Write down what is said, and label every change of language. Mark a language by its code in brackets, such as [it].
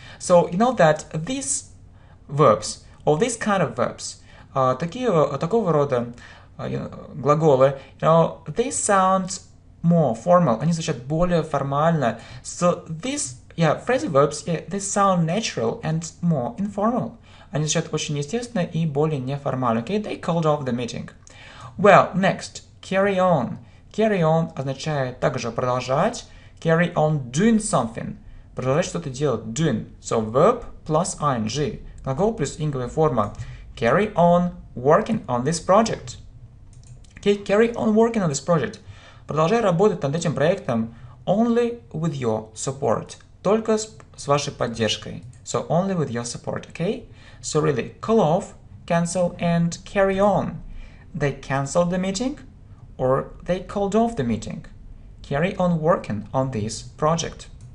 [en] So you know that these verbs, or this kind of verbs, [ru] такого рода глаголы, [en] you know, they sound more formal, [ru] они звучат более формально. [en] So these, phrasal verbs, they sound natural and more informal. [ru] Они звучат очень естественно и более неформально. [en] Okay, they called off the meeting. Well, next, carry on. [ru] Carry on означает также продолжать. [en] Carry on doing something. [ru] Продолжать что-то делать. [en] Doing. So verb plus ing. [ru] Глагол плюс инговая форма. [en] Carry on working on this project. Okay, carry on working on this project. [ru] Продолжай работать над этим проектом [en] only with your support. [ru] Только с вашей поддержкой. [en] So only with your support, okay? So really, call off, cancel, and carry on. They canceled the meeting, or they called off the meeting. Carry on working on this project.